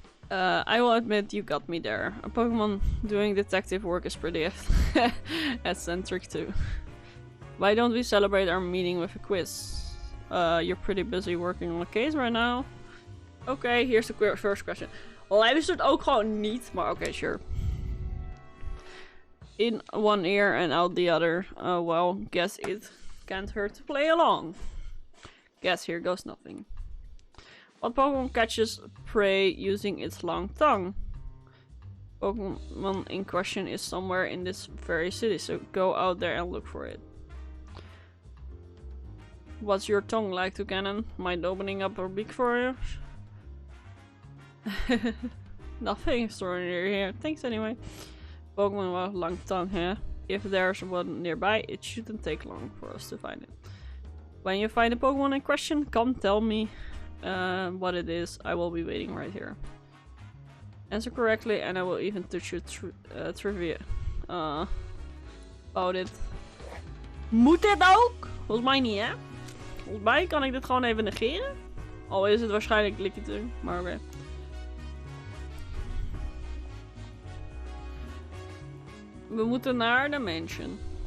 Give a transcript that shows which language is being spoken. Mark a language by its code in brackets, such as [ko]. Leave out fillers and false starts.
[en] I will admit you got me there. A Pokemon doing detective work is pretty eccentric too. Why don't we celebrate our meeting with a quiz? You're pretty busy working on a case right now. Okay, here's the first question. [nl] Luistert ook gewoon niet, maar oké, sure. [en] In one ear and out the other. Well, guess it can't hurt to play along. Guess here goes nothing. What Pokemon catches prey using its long tongue? Pokemon in question is somewhere in this very city, so go out there and look for it. What's your tongue like, Toucannon? Mind opening up a beak for you? Nothing extraordinary here. Thanks anyway. Pokemon with long tongue, huh? If there's one nearby, it shouldn't take long for us to find it. When you find the Pokemon in question, come tell me what it is. I will be waiting right here. Answer correctly and I will even teach you trivia about it. [nl] Moet dit ook? Volgens mij niet, hè? Volgens mij kan ik dit gewoon even negeren. Al is het waarschijnlijk likkie, maar oké. We moeten naar de mansion.